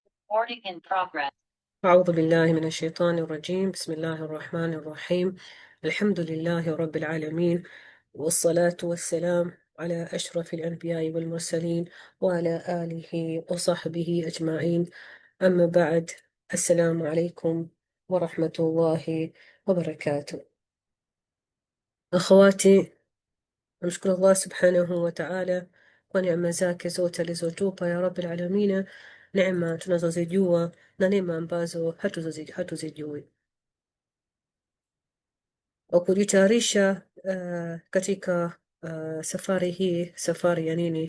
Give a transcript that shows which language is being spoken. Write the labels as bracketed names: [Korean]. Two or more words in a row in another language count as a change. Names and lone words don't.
[English] Recording in progress. [Arabic] أعوذ بالله من الشيطان الرجيم. بسم الله الرحمن الرحيم. الحمد لله رب العالمين، والصلاة والسلام على أشرف الأنبياء والمرسلين وعلى آله وصحبه أجمعين. أما بعد، السلام عليكم ورحمة الله وبركاته. أخواتي، [Swahili] namshukuru Allah [Arabic] سبحانه وتعالى [Swahili] kwa neema zake zote alizotupa ya [Arabic] رب العالمين, [Swahili] neema tunazozijua na neema ambazo hatuzijui. Kwa kujitayarisha katika safari hii, safari ya nini?